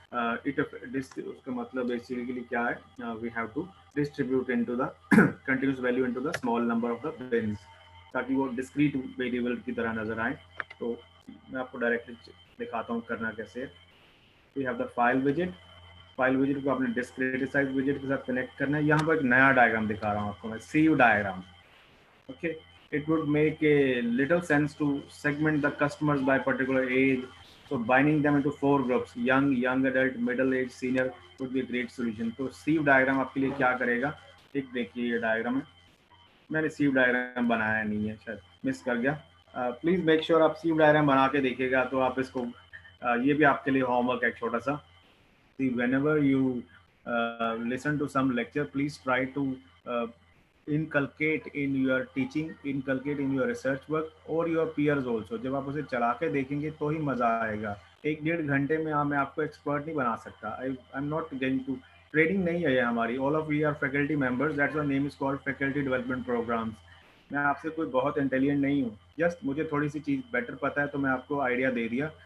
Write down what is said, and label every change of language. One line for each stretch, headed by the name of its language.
English: उसका मतलब बेसिकली क्या है, we have to distribute into the continuous value into the small number of the bins,
Hindi: ताकि वो डिस्क्रीट वेरिएबल की तरह नजर आए। तो मैं आपको डायरेक्टली दिखाता हूँ करना कैसे है।
English: We have the file विजेट।
Hindi: File विजेट को आपने डिस्क्रीटाइज विजेट के साथ कनेक्ट करना है। यहाँ पर एक नया डायग्राम दिखा रहा हूँ आपको मैं, सीव diagram.
English: Okay, it would make a little sense to segment the customers by particular age. So binding them into 4 groups, young adult, middle age, senior would be a great solution.
Hindi: तो सीव diagram आपके लिए क्या करेगा, एक देखिए ये diagram है। मैंने सीव डायग्राम बनाया नहीं है, शायद मिस कर गया।
English: please make sure
Hindi: आप सीव डायग्राम बना के देखिएगा, तो आप इसको ये भी आपके लिए होमवर्क है छोटा सा।
English: See, whenever you listen to some lecture, please try to inculcate in your teaching, inculcate in your research work or your peers also.
Hindi: जब आप उसे चला के देखेंगे तो ही मजा आएगा। 1-1.5 घंटे में मैं आपको एक्सपर्ट नहीं बना सकता।
English: I am not going to,
Hindi: training नहीं है ये हमारी।
English: All of we are faculty members, that's why name is called faculty development programs.
Hindi: मैं आपसे कोई बहुत इंटेलिजेंट नहीं हूँ, जस्ट मुझे थोड़ी सी चीज़ बेटर पता है तो मैं आपको आइडिया दे दिया।